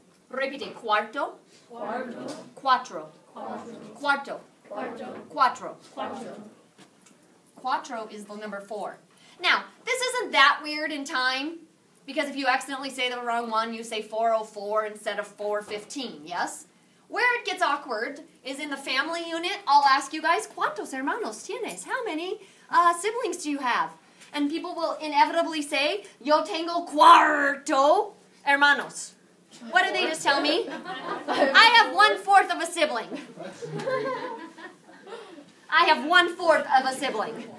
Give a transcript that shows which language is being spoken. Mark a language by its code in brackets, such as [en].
[es] Repite, cuarto. Cuatro. Cuarto. Cuatro. [en] Cuatro is the number 4. Now, this isn't that weird in time, because if you accidentally say the wrong one, you say 4:04 instead of 4:15, yes? Where it gets awkward is in the family unit. I'll ask you guys, [es] ¿cuántos hermanos tienes? [en] How many siblings do you have? And people will inevitably say, [es] yo tengo cuarto hermanos. [en] What did they just tell me? I have 1/4 of a sibling. I have 1/4 of a sibling.